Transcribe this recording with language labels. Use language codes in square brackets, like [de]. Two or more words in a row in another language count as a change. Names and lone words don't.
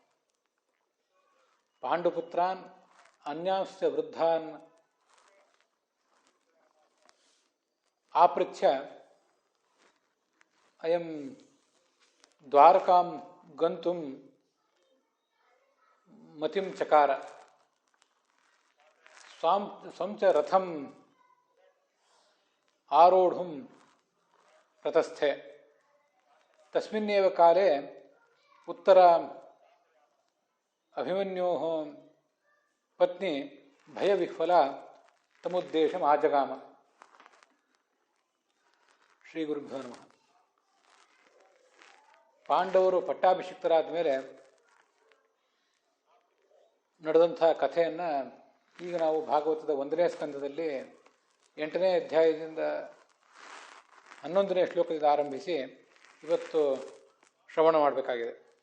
[sa] ಪಾಂಡುಪುತ್ರಾನ್ ಅನ್ಯಾಂಶ್ಚ ವೃದ್ಧಾನ್ ಆಪೃಚ್ಛ್ಯ ಅಯಂ ದ್ವಾರಕಾಂ ಗಂತುಂ ಮತಿಂ ಚಕಾರ. ಸ್ವಂ ಚ ರಥಂ ಆರೋಢುಂ ಪ್ರತಸ್ಥೆ. ತಸ್ಮಿನ್ನೇವ ಕಾಲೇ ಉತ್ತರ ಅಭಿಮನ್ಯೋಃ ಪತ್ನಿ ಭಯವಿಹ್ವಲ ತಮುದ್ದೇಶಂ ಆಜಗಾಮ. ಶ್ರೀ ಗುರುಭ್ಯೋ ನಮಃ. [kn] ಪಾಂಡವರು ಪಟ್ಟಾಭಿಷಿಕ್ತರಾದ ಮೇಲೆ ನಡೆದಂಥ ಕಥೆಯನ್ನು ಈಗ ನಾವು ಭಾಗವತದ 1ನೇ ಸ್ಕಂದದಲ್ಲಿ 8ನೇ ಅಧ್ಯಾಯದಿಂದ 11ನೇ ಶ್ಲೋಕದಿಂದ ಆರಂಭಿಸಿ ಇವತ್ತು ಶ್ರವಣ ಮಾಡಬೇಕಾಗಿದೆ.